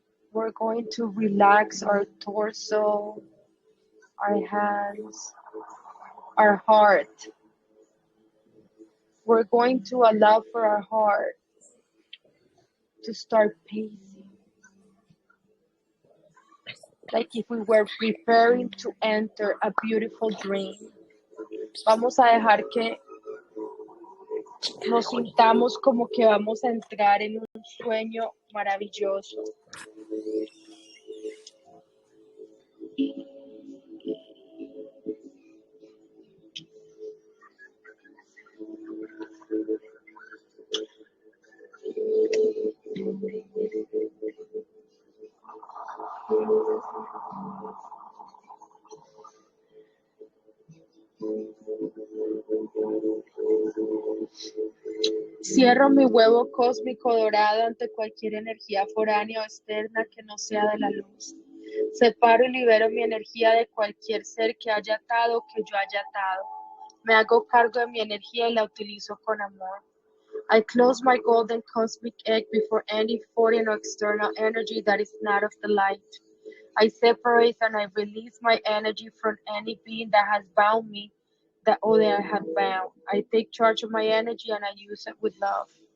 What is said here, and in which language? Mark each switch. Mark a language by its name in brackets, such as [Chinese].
[English] We're going to relax our torso, our hands, our heart. We're going to allow for our heart to start pacing, like if we were preparing to enter a beautiful dream. [Spanish] Vamos a dejar que nos sintamos como que vamos a entrar en un sueño maravilloso. Cierro mi huevo cósmico dorado ante cualquier energía foránea o externa que no sea de la luz. Separo y libero mi energía de cualquier ser que haya atado o que yo haya atado. Me hago cargo de mi energía y la utilizo con amor. [English] I close my golden cosmic egg before any foreign or external energy that is not of the light. I separate and I release my energy from any being that has bound me, that I have bound. I take charge of my energy and I use it with love.